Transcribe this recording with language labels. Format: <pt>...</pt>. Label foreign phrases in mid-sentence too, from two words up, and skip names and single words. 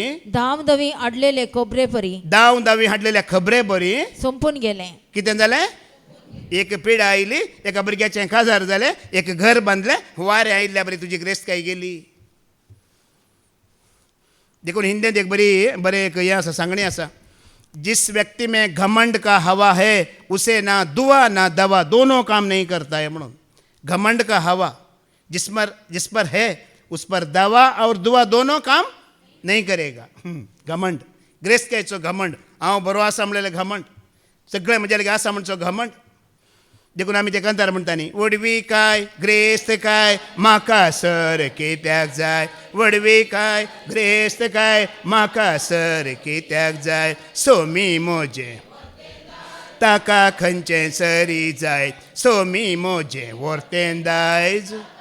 <kok>धाम धवी आडलेले कोबरे परी दावी हाडलेल्या खबरे बरी संपून गेलें कितें जालें एक पिढ आयली एका भुरग्याचें काजार जालें एक घर बांदलें वारें आयिल्ल्या बरी तुजी ग्रेस्त काय गेली देखून हिंदीत एक बरे एक हें आसा सांगणी आसा</kok> <hi>जिस व्यक्ति में घमंड का हवा है उसे ना दुआ ना दवा दोनों काम नहीं करता है म्हणून घमंड का हवा जिस पर है उस पर दवा और दुआ दोनों काम नहीं करेगा</hi> <kok>घमंड ग्रेस्त कायचो घमंड हांव बरो आसा म्हणलेले घमंड सगळें म्हज्या लागीं आसा म्हणचो घमंड देखून आमी ते कंतार म्हणटानी वडवी काय ग्रेस्त काय म्हाका सर कित्याक जाय वडवी काय ग्रेस्त काय म्हाका सर कित्याक जाय सोमी मोजे ताका खंयचें सरी जाय सोमी मोजे व्हरतें दायज</kok>